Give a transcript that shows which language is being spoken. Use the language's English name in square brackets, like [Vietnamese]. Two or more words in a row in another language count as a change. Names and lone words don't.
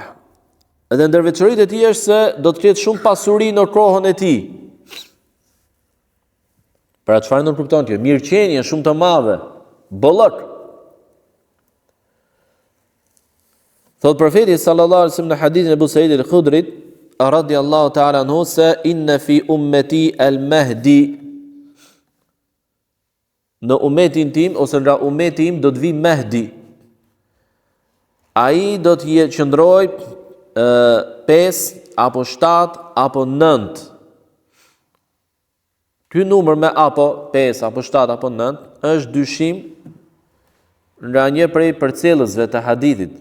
[Albanian] Edhe ndër veçoritë e tij është se do të ketë shumë pasuri në kohën e tij. Pra çfarë nuk kupton ti? Mirëqenie shumë të madhe, bollok. Thot profeti [Arabic] صلى الله عليه وسلم [Albanian] në hadithin e Abu Sa'id al-Khudrit [Arabic] رضي الله تعالى عنه [Albanian] se [Arabic] إن في أمتي المهدي, [Albanian] në umetin tim ose nga umeti im do të vi Mehdi. Ai do të qëndroj 5 apo 7 apo 9. Ky numër me apo 5 apo 7 apo 9 është dyshim nga një prej përcjellësve të hadithit.